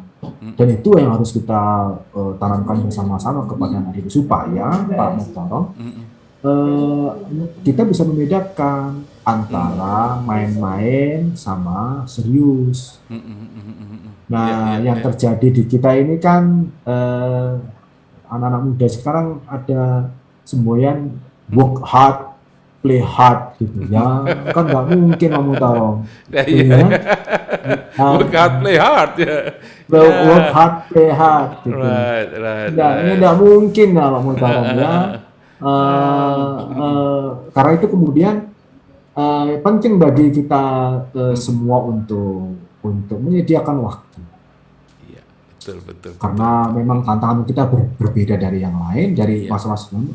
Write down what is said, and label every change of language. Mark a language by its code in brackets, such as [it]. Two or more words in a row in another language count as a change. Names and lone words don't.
[id] Dan itu yang harus kita tanamkan bersama-sama kepada anak didik supaya Pak Muhtarom kita bisa membedakan antara main-main sama serius. Nah, yang terjadi di kita ini kan anak-anak muda sekarang ada semboyan [en] work hard, play hard [id] gitu ya, kan nggak mungkin Pak Muhtarom. [en] Work hard, play hard ya. Work hard, play hard gitu. Right. [id] Ini nggak mungkin ya Pak Muhtarom ya. Karena itu kemudian penting bagi kita semua untuk menyediakan waktu. Iya, betul. Karena memang tantangan kita berbeda dari yang lain, dari masa-masa sebelumnya.